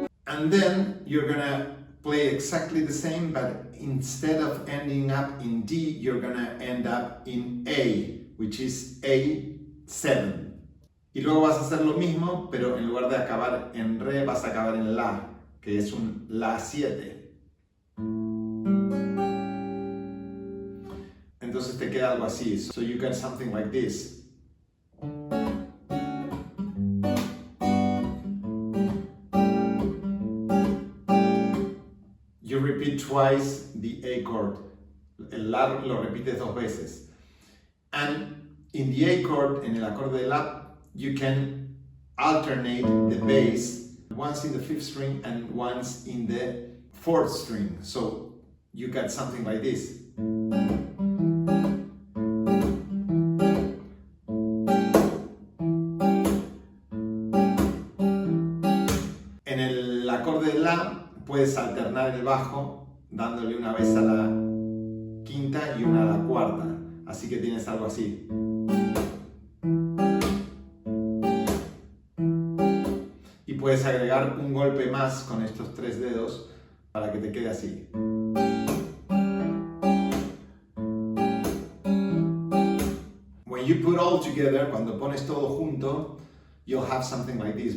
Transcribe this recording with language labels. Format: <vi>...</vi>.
<en>and then you're gonna play exactly the same, but instead of ending up in D, you're gonna end up in A, which is A7.</en> <es>Y luego vas a hacer lo mismo, pero en lugar de acabar en Re, vas a acabar en La, que es un La 7. Entonces te queda algo así.</es> <en>So you get something like this. You repeat twice the A chord.</en> <es>El La lo repites 2 veces.</es> <en>And in the A chord,</en> <es>en el acorde de La,</es> <en>you can alternate the bass, once in the 5th string and once in the 4th string. So you got something like this.</en> <es>En el acorde de La puedes alternar el bajo dándole una vez a la quinta y una a la cuarta. Así que tienes algo así. Y puedes agregar un golpe más con estos 3 dedos para que te quede así.</es> <en>When you put all together,</en> <es>cuando pones todo junto,</es> <en>you'll have something like this.</en>